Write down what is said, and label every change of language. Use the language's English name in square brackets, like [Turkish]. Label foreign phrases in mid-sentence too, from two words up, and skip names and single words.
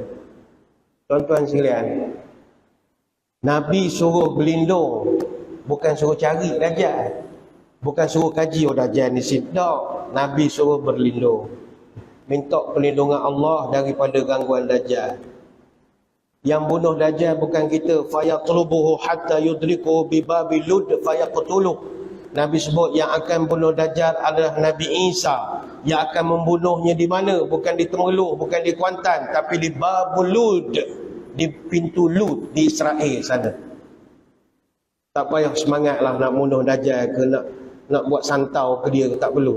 [Malay] Tuan-tuan sekalian, Nabi suruh berlindung, bukan suruh cari Dajjal. Bukan suruh kaji, oh Dajjal ni sidak. Nabi suruh berlindung. Minta perlindungan Allah daripada gangguan Dajjal. Yang bunuh Dajjal bukan kita. [Arabic] فيطلبه حتى يدركه بباب لد فيقتله. [Malay] Nabi sebut yang akan bunuh Dajjal adalah Nabi Isa. Yang akan membunuhnya di mana? Bukan di Temerloh, bukan di Kuantan, tapi di Babul Lud, di pintu Lud di Israel sana. Tak payah semangatlah nak bunuh Dajjal ke nak buat santau ke dia, tak perlu.